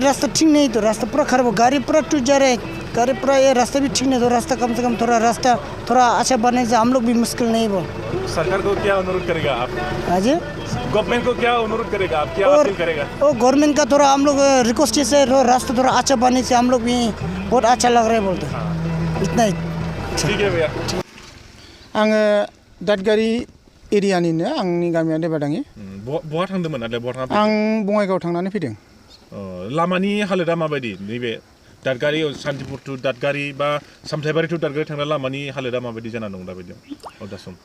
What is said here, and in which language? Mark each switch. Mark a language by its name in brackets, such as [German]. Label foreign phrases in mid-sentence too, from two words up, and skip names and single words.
[Hindi] रास्ता ठीक नहीं, तो रास्ता पूरा खराब हो, गाड़ी पूरा टूट जा रहा है, गाड़ी पूरा, ये रास्ता भी ठीक नहीं, तो रास्ता कम से कम थोड़ा रास्ता थोड़ा अच्छा बनने से हम लोग भी मुश्किल नहीं वो। सरकार को क्या अनुरोध करेगा आप? हाँ जी, गवर्नमेंट को क्या अनुरोध करेगा आप, क्या अपील करेगा? और गवर्नमेंट का थोड़ा हम लोग रिक्वेस्ट से रास्ता थोड़ा अच्छा बनने से हम लोग भी बहुत अच्छा लग रहा है बोलते, इतना ही। ठीक है भैया। [Bodo] आङो दादगारि एरियानिनो, आंनि गामिया देबादाङि। बहा थांदोंमोन आरो बहा थांदों? आं बङाइगाव थांनानै फैदों। लामानि हालोदा माबायदि नैबे दादगारि सान्तिपुर टु दादगारि बा सामथाइबारि टु दादगारि थांनाय लामानि हालोदा माबायदि जाना दं दाबायदियाव दा सम?